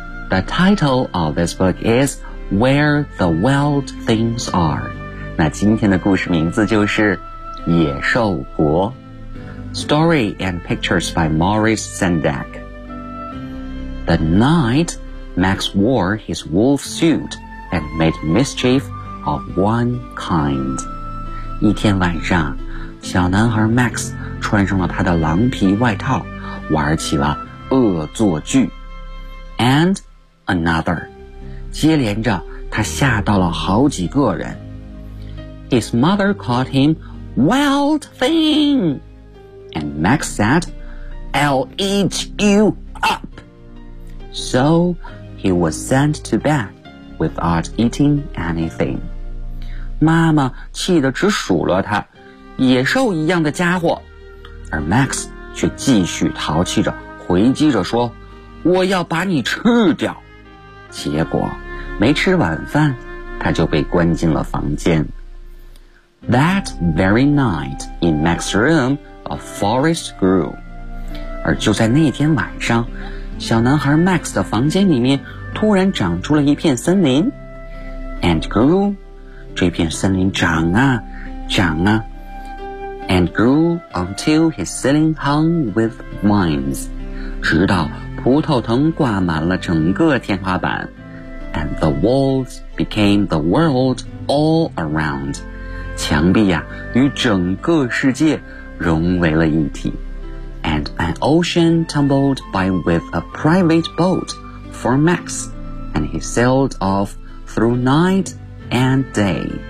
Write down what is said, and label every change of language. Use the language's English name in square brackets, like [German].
[English] The title of this book is Where the Wild Things Are. [Chinese] 那今天的故事名字就是野兽国。 [English] Story and pictures by Maurice Sendak. The night Max wore his wolf suit and made mischief of one kind. [Chinese] 一天晚上，小男孩 Max 穿上了他的狼皮外套，玩起了恶作剧。 [English] And another. [Chinese] 接连着他吓到了好几个人。 [English] His mother called him Wild Thing. And Max said, I'll eat you up. So he was sent to bed without eating anything. [Chinese] 妈妈气得直数落他，野兽一样的家伙。而 Max 却继续淘气着，回击着说，我要把你吃掉。结果没吃晚饭，他就被关进了房间。 [English] That very night, in Max's room, a forest grew. [Chinese] 而就在那天晚上，小男孩 Max 的房间里面突然长出了一片森林。 [English] And grew, [Chinese] 这片森林长啊，长啊。 [English] And grew until his ceiling hung with vines. [Chinese] 直到葡萄藤挂满了整个天花板。 [English] And the walls became the world all around. [Chinese] 墙壁呀，与整个世界融为了一体。 [English] And an ocean tumbled by with a private boat for Max, and he sailed off through night and day.